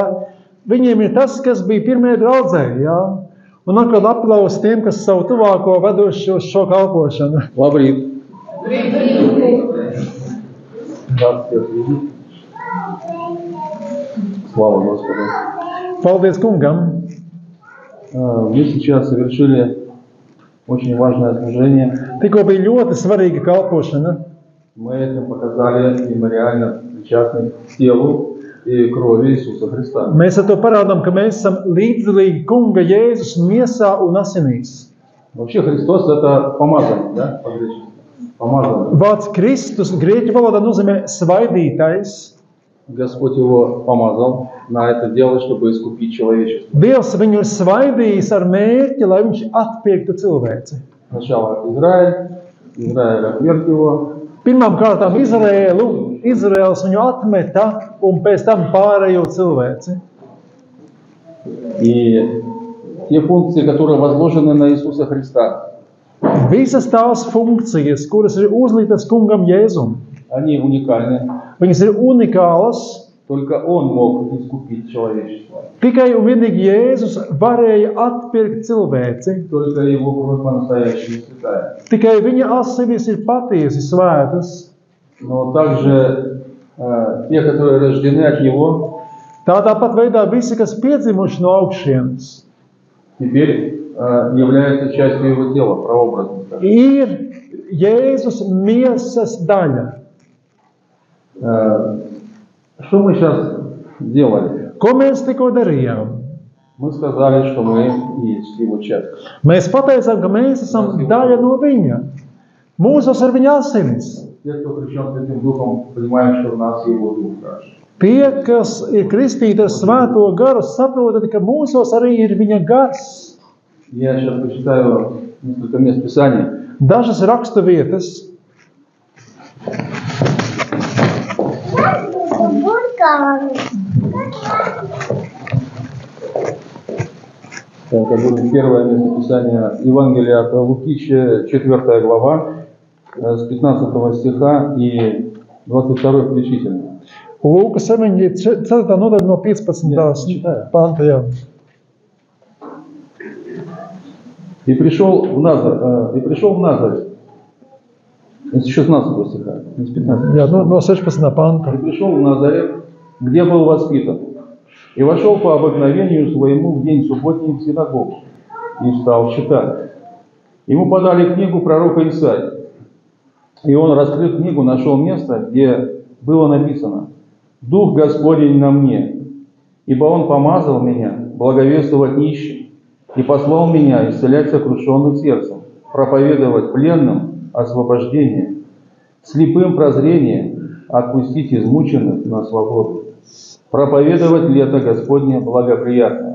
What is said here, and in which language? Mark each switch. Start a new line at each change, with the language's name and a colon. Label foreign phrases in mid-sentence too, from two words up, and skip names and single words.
Latvian: Viņiem ir tas, kas bija pirmie draudzē. Jā. Un atkal aplaus tiem, kas savu tuvāko vedoši uz šo kalpošanu.
Russian: Labrīt! Слава Господу!
Latvian: Paldies kungam!
Russian: Мы сейчас совершили очень важное служение.
Latvian: Tikko bija ļoti svarīga kalpošana.
Russian: Мы этим показали мемориально причастны к телу и крови Иисуса Христа.
Latvian: Mēs ar to parādām, ka mēs esam līdzdalīgi kunga Jēzus miesā un asinīs.
Russian: Вообще Христос это помазанный, да, по-гречески. Помазанный.
Latvian: Vārds Kristus grieķu valodā nozīmē svaidītais.
Russian: Господь его помазал на это дело, чтобы искупить человечество.
Latvian: Dievs viņu ir svaidījis ar mērķi, lai viņš atpirktu cilvēci.
Russian: Сначала Израиль отверг его.
Latvian: Pirmām kārtām Izraēls viņu atmeta un pēc tam pārējo cilvēci.
Russian: И те функции, которые возложены на Иисуса Христа,
Latvian: Visas tās funkcijas, kuras ir uzlītas kungam Jēzum,
Russian: они уникальны.
Latvian: viņas ir unikālas.
Russian: Только Он мог искупить человечество.
Latvian: Tikai un vienīgi Jēzus varēja atpirkt cilvēci.
Russian: Только Его кровь по-настоящему святая.
Latvian: Tikai viņa asinis ir patiesi svētas.
Russian: Но также те, которые рождены от Него,
Latvian: Tāpat veidā visi, kas piedzimuši no augšienes,
Russian: теперь являются частью Его тела, прообразно.
Latvian: ir Jēzus miesas daļa.
Russian: Что мы сейчас делали?
Latvian: Ko mēs tikko darījām?
Russian: Мы сказали, что мы есть Его часть.
Latvian: Mēs pateicām, ka mēs esam daļa no viņa. Mūsos ir viņa asinis.
Russian: Те, кто крещен Святым Духом, понимают, что в нас Его Дух.
Latvian: Tie, kas ir kristīti ar svēto garu, saprotat, ka mūsos arī ir viņa gars.
Russian: Я сейчас почитаю несколько мест Писания.
Latvian: Dažas rakstu vietas.
Russian: Это будет первое место Писания Евангелия от Луки, 4 глава, с 15 стиха и 22 включительно.
Latvian: Lūkas 4. nodaļa no 15. panta. Jā.
Russian: И пришел в Назарет. С 16 стиха, не с 15.
Latvian: Jā, no 16. panta.
Russian: И пришел в Назарет, где был воспитан, и вошел по обыкновению своему в день субботний в синагогу, и стал читать. Ему подали книгу пророка Исаии, и он, раскрыв книгу, нашел место, где было написано: «Дух Господень на мне, ибо Он помазал меня благовествовать нищим, и послал меня исцелять сокрушенных сердцем, проповедовать пленным освобождение, слепым прозрение, отпустить измученных на свободу, проповедовать лето Господне благоприятное».